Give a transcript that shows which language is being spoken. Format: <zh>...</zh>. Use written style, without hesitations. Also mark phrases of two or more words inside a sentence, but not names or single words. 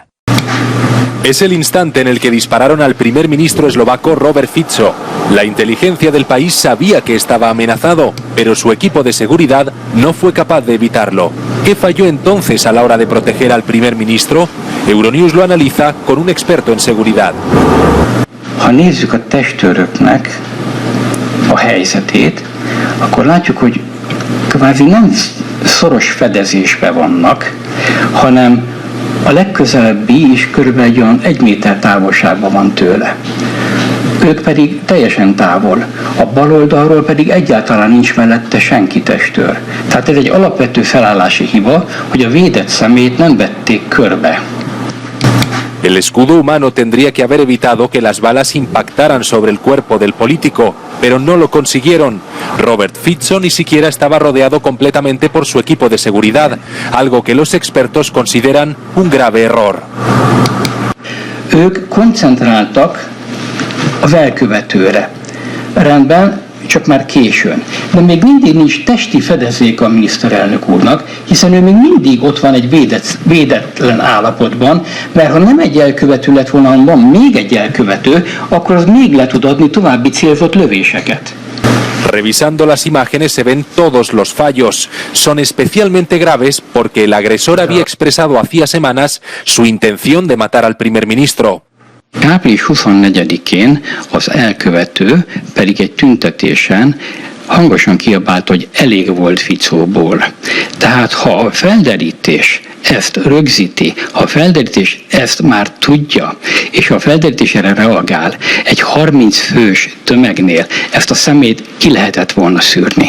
<es>Es el instante en el que dispararon al primer ministro eslovaco Robert Fico. La inteligencia del país sabía que estaba amenazado, pero su equipo de seguridad no fue capaz de evitarlo. ¿Qué falló entonces a la hora de proteger al primer ministro? Euronews lo analiza con un experto en seguridad.</es> <hu>Ha nézzük a testőröknek a helyzetét, akkor látjuk, hogy kvázi nem szoros fedezésben vannak, hanem a legközelebbi is körülbelül olyan 1 méter távolságban van tőle. Ők pedig teljesen távol, a bal oldalról pedig egyáltalán nincs mellette senki testőr. Tehát ez egy alapvető felállási hiba, hogy a védett személyt nem vették körbe.</hu> <es>El escudo humano tendría que haber evitado que las balas impactaran sobre el cuerpo del político, pero no lo consiguieron. Robert Fico ni siquiera estaba rodeado completamente por su equipo de seguridad, algo que los expertos consideran un grave error.</es> <hu>Ők koncentráltak az elkövetőre. Rendben, csak már későn. De még mindig nincs testi fedezék a miniszterelnök úrnak, hiszen ő még mindig ott van egy védetlen állapotban, mert ha nem egy elkövető lett volna, hanem van még egy elkövető, akkor az még le tud adni további célzott lövéseket.</hu> <es>Revisando las imágenes se ven todos los fallos. Son especialmente graves porque el agresor había expresado hacía semanas su intención de matar al primer ministro.</es> <hu>Április 24-én az elkövető pedig egy tüntetésen hangosan kiabált, hogy elég volt Ficóból. Tehát ha a felderítés ezt rögzíti, ha a felderítés ezt már tudja, és ha a felderítés erre reagál, egy 30 fős tömegnél ezt a szemét ki lehetett volna szűrni.</hu>